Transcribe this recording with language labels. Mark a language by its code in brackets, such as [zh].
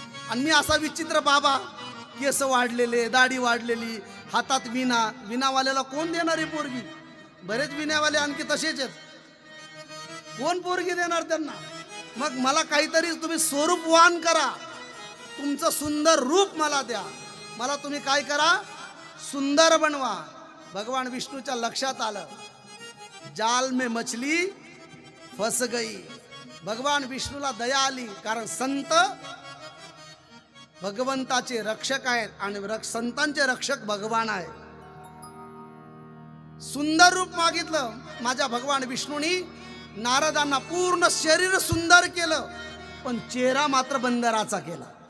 [mr] आणि मी असा विचित्र बाबा, केस वाढलेले, दाढी वाढलेली, हातात विना, विनावाल्याला कोण देणार आहे पोरगी? बरेच विण्यावाले आणखी तसेच आहेत, कोण पोरगी देणार त्यांना? मग मला काहीतरी तुम्ही स्वरूपवान करा, तुमचं सुंदर रूप मला द्या, मला तुम्ही काय करा, सुंदर बनवा. भगवान विष्णूच्या लक्षात आलं, [hi] जाल में मछली फस गई. [mr] भगवान विष्णूला दया आली, कारण संत भगवंताचे रक्षक आहेत आणि संतांचे रक्षक भगवान आहे. सुंदर रूप मागितलं माझ्या भगवान विष्णूनी. नारदांना पूर्ण शरीर सुंदर केलं, पण चेहरा मात्र बंदराचा केला.